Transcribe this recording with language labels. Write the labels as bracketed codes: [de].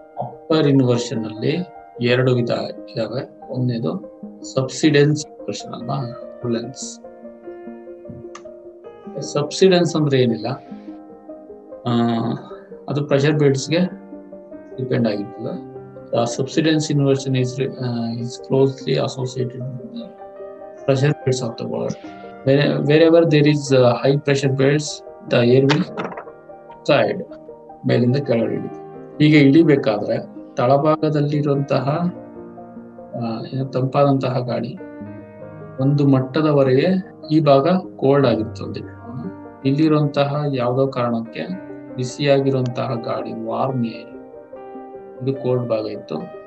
[kn] Upper inversion ಅಲ್ಲಿ 2 ವಿಧ ಇದಾವೆ. ಒಂದೇದು ಸಬ್ಸಿಡೆನ್ಸ್ ಇನ್ವರ್ಷನ್ ಅಲ್ವಾ, ಟರ್ಬುಲೆನ್ಸ್. ಸಬ್ಸಿಡೆನ್ಸ್ ಅಂದ್ರೆ ಏನಿಲ್ಲ, ಅದು ಪ್ರೆಷರ್ ಬೇಡ್ಸ್ಗೆ ಡಿಪೆಂಡ್ ಆಗಿರ್ತದೆ. [en] Subsidence inversion is closely associated with the pressure beds of the world. Wherever there is high pressure beds, the air will side [kn] ಮೇಲಿಂದ ಕೆಳಗಡೆ ಇಳಿಯುತ್ತೆ. ಹೀಗೆ ಇಳಿಬೇಕಾದ್ರೆ ತಳಭಾಗದಲ್ಲಿರುವಂತಹ ತಂಪಾದಂತಹ ಗಾಳಿ ಒಂದು ಮಟ್ಟದವರೆಗೆ ಈ ಭಾಗ ಕೋಲ್ಡ್ ಆಗಿರ್ತದೆ. ಇಲ್ಲಿರುವಂತಹ ಯಾವುದೋ ಕಾರಣಕ್ಕೆ ಬಿಸಿಯಾಗಿರುವಂತಹ ಗಾಳಿ ವಾರ್ಮ್ ಏರ್, ಇದು ಕೋಲ್ಡ್ ಭಾಗ ಇತ್ತು.